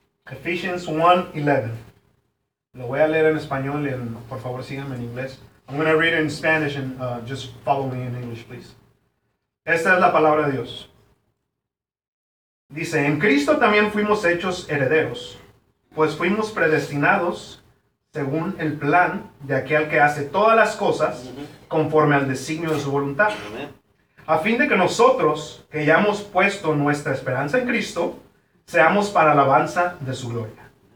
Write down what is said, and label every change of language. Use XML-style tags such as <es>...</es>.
<es>Ephesians 1:11. Lo voy a leer en español y por favor síganme en inglés.</es> <en>I'm going to read it in Spanish and just follow me in English, please.</en> <es>Esta es la palabra de Dios. Dice, en Cristo también fuimos hechos herederos, pues fuimos predestinados según el plan de aquel que hace todas las cosas conforme al designio de su voluntad. A fin de que nosotros, que ya hemos puesto nuestra esperanza en Cristo, seamos para alabanza de su gloria.</es>